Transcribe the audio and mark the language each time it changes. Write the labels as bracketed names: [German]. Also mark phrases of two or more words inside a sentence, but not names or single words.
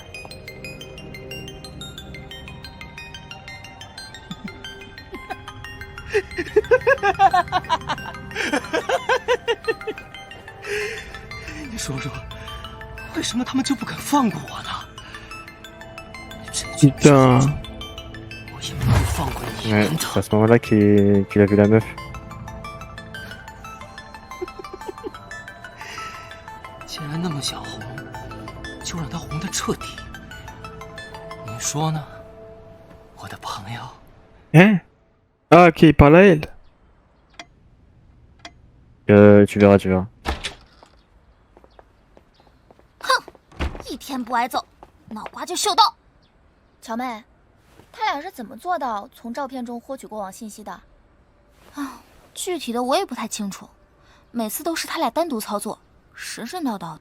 [Chinese] « 你说说，为什么他们就不肯放过我呢？ [French] Putain. [Chinese] 我也不会放过你 [French] Ouais, [Chinese] 们的。 [French] c'est à ce moment-là qu'il a vu la meuf. [Chinese] 既然那么想红，就让他红得彻底。你说呢，我的朋友？ [French] Hein? Ah ok, il parle à elle. Tu verras, tu verras. [Chinese] 一天不挨揍，脑瓜就秀逗。乔妹，他俩是怎么做到从照片中获取过往信息的？啊，具体的我也不太清楚，每次都是他俩单独操作，神神叨叨的。